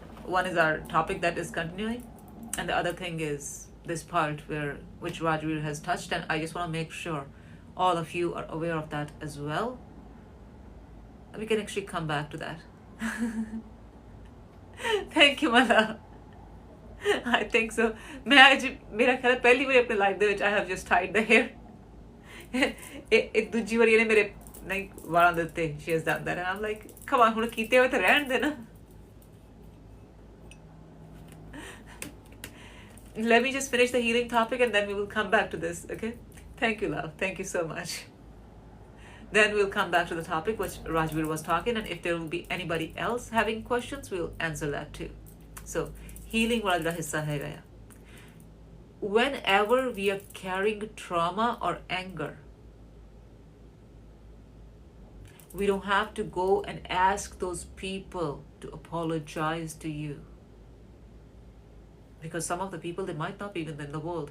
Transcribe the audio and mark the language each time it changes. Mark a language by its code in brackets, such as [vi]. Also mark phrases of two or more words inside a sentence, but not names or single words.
[en] One is our topic that is continuing, and the other thing is this part which Rajveer has touched, and I just want to make sure all of you are aware of that as well. We can actually come back to that. Thank you, my love. I think so. [hi] मेरा ख्याल है पहली बार अपने लाइफ [pa] ਦੇ ਵਿੱਚ [en] I have just tied the hair. [pa] ਇੱਕ ਦੂਜੀ ਵਾਰੀ ਇਹਨੇ ਮੇਰੇ ਨਹੀਂ ਵਾਲਾਂ ਦੇ ਉੱਤੇ [en] she has done that, and I'm like, come on, [pa] ਹੁਣ ਕੀਤੇ ਹੋਏ ਤਾਂ ਰਹਿਣ ਦੇ ਨਾ. [en] Let me just finish the healing topic and then we will come back to this, okay? Thank you, love. Thank you so much. Then we'll come back to the topic which Rajveer was talking, and if there will be anybody else having questions, we'll answer that too. [pa] So, healing ਵਾਲਾ ਹਿੱਸਾ ਹੈ ਗਿਆ. [en] Whenever we are carrying trauma or anger, we don't have to go and ask those people to apologize to you. Because some of the people, they might not be even in the world.